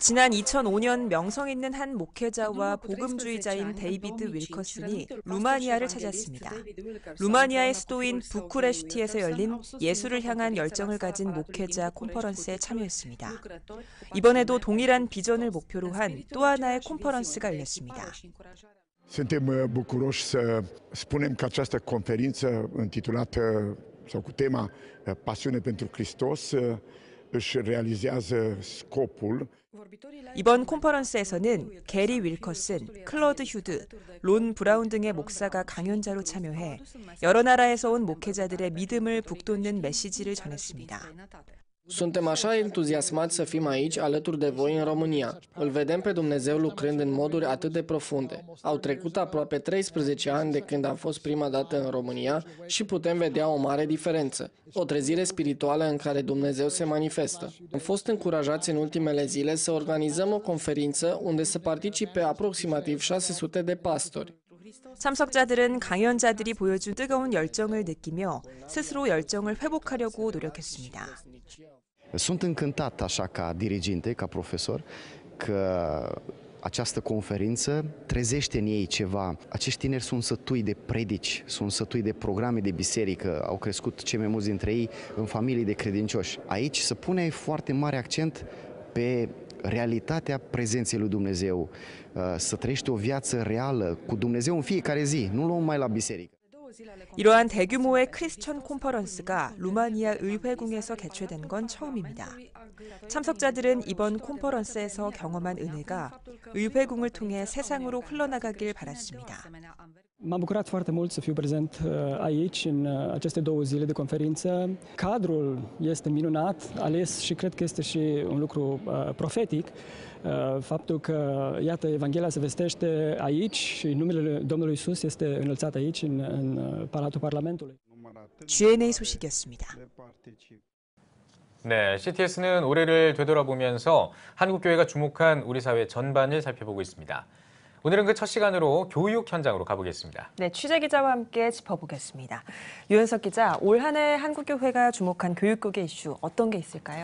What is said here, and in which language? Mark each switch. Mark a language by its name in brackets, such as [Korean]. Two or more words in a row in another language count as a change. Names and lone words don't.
[Korean] 지난 2005년 명성 있는 한 목회자와 복음주의자인 데이비드 윌커슨이 루마니아를 찾았습니다. 루마니아의 수도인 부쿠레슈티에서 열린 예수를 향한 열정을 가진 목회자 컨퍼런스에 참여했습니다. 이번에도 동일한 비전을 목표로 한 또 하나의 컨퍼런스가 열렸습니다. [Romanian] Suntem bucuroși să spunem că această conferință intitulată sau cu tema Pasiune pentru Hristos își realizează scopul. [Korean] 이번 컨퍼런스에서는 게리 윌커슨, 클로드 휴드, 론 브라운 등의 목사가 강연자로 참여해 여러 나라에서 온 목회자들의 믿음을 북돋는 메시지를 전했습니다. [Romanian] Suntem așa entuziasmați să fim aici alături de voi în România. Îl vedem pe Dumnezeu lucrând în moduri atât de profunde. Au trecut aproape 13 ani de când am fost prima dată în România și putem vedea o mare diferență. O trezire spirituală în care Dumnezeu se manifestă. Am fost încurajați în ultimele zile să organizăm o conferință unde să participe aproximativ 600 de pastori. [Korean] 참석자들은 강연자들이 보여준 뜨거운 열정을 느끼며 스스로 열정을 회복하려고 노력했습니다. [Romanian] Sunt încântat așa ca diriginte, ca profesor, că această conferință trezește în ei ceva. Acești tineri sunt sătui de predici, sunt sătui de programe de biserică, au crescut cei mai mulți dintre ei în familii de credincioși. Aici se pune foarte mare accent pe realitatea prezenței lui Dumnezeu, să trăiești o viață reală cu Dumnezeu în fiecare zi, nu luăm mai la biserică. [Korean] 이러한 대규모의 크리스천 콘퍼런스가 루마니아 의회궁에서 개최된 건 처음입니다. 참석자들은 이번 콘퍼런스에서 경험한 은혜가 의회궁을 통해 세상으로 흘러나가길 바랐습니다. [Romanian] M-am bucurat foarte mult să fiu prezent aici, în aceste 2 zile de conferință. Cadrul este minunat, ales și cred că este și un lucru profetic. Faptul că, iată, Evanghelia se vestește aici și numele Domnului Iisus este înălțat aici, în Palatul Parlamentului. [Korean] GNA 소식이었습니다. 네, CTS는 올해를 되돌아보면서 한국교회가 주목한 우리 사회 전반을 살펴보고 있습니다. 오늘은 그 첫 시간으로 교육 현장으로 가보겠습니다. 네, 취재 기자와 함께 짚어보겠습니다. 유현석 기자, 올 한 해 한국교회가 주목한 교육국의 이슈 어떤 게 있을까요?